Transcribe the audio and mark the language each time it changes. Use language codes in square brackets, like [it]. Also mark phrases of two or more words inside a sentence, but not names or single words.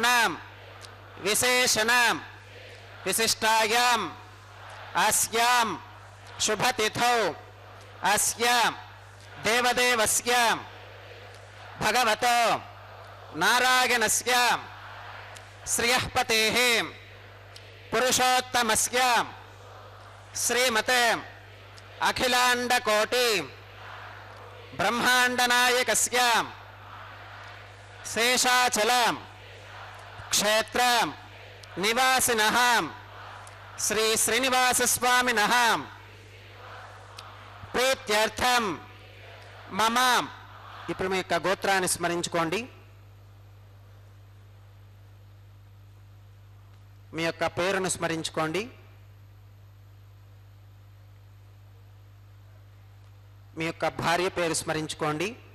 [sa] विशेषण विशिष्टायां अस्यां शुभ तिथौ अस्य देवदेवस्य भगवतो नारायणस्य श्रियःपतेः पुरुषोत्तमस्य श्रीमते अखिलांड कोटि ब्रह्मांड नायकस्य शेषाचल क्षेत्र निवासिनः श्री श्रीनिवास स्वामिनः प्रीत्यर्थम मम [te] ఇప్పుడు మీ యొక్క గోత్రాన్ని స్మరించుకోండి. మీ యొక్క పేరును స్మరించుకోండి. మీ యొక్క భార్య పేరు స్మరించుకోండి.